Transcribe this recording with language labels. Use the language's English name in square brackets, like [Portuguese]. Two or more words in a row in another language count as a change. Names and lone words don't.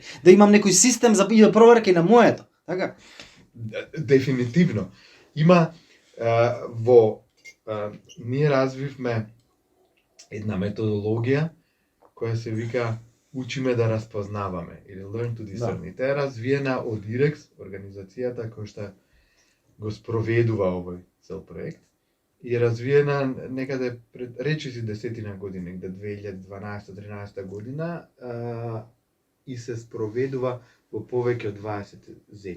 [Macedonian] Да имам некој систем за да проверка и на моето, така? Дефинитивно. Има ние развивме една методологија која се вика учиме да распознаваме или [English] learn to discern. [Macedonian] Таа е развиена од IREX, организацијата која што го спроведува овој цел проект. И е развиена некаде пред речиси 10 години, некаде 2012-13 година и се спроведува во повеќе од 20 земји.